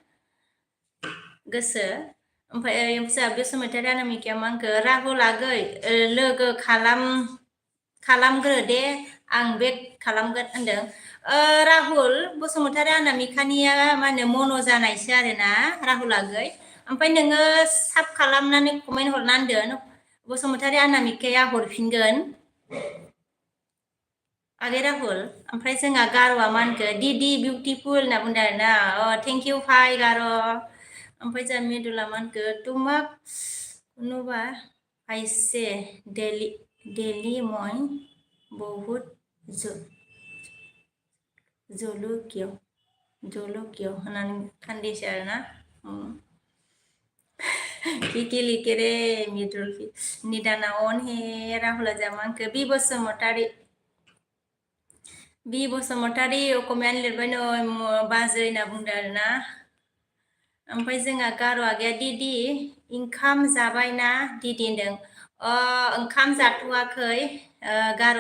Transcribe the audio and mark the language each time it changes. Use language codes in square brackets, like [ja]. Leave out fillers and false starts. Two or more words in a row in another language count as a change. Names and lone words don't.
[brx] गोसो ओमफ्राय जोंहा बसुमतारी अनामिकाया मा होनखो राहुल आगै लोगो खालामग्रो दे आं बेक खालामगोन होनदों राहुल बसुमतारी अनामिकानिया मा होनो मन' जानायसो आरोना राहुल आगै ओमफ्राय नोङो साब खालामनानै कमेन्ट हरना होनदों बसुमतारी अनामिकाया हरफिनगोन आगै राहुल ओमफ्राय जोंहा गार'आ मा होनखो दिदि बिउटिफुल होनना बुंदों आरोना [en] thank you [brx] फाय गार' ओमफ्राय जोंहा मिदुला मा होनखो [as] তোমাক নুবা আইছে [brx] डेली मैं बहुत जलुकियो होननानै खान्दिसो आरोना [as] কিকি লিখে ৰে [brx] मिदुल निदाना अन हे राहुला जामानखो बि बसुमतारी कमेन्ट लिरबाय नै बाजै होनना बुंदों आरोना ओमफ्राय जोंहा गार' आगैया दिदि ओंखाम जाबायना दिदि होनदों ओंखाम जाथ'वाखै गार'